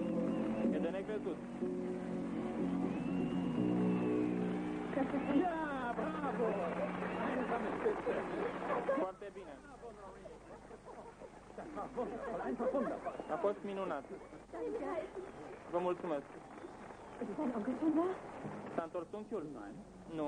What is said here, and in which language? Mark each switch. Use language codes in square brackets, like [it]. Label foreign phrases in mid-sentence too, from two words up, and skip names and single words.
[ro] E de necrezut. [de] Ja, bravo. Einsame Spitze. [ro] Foarte bine. A fost minunat. Vă mulțumesc. [de] Ist dein Onkel schon da? [ro] S-a întors unchiul? Nu.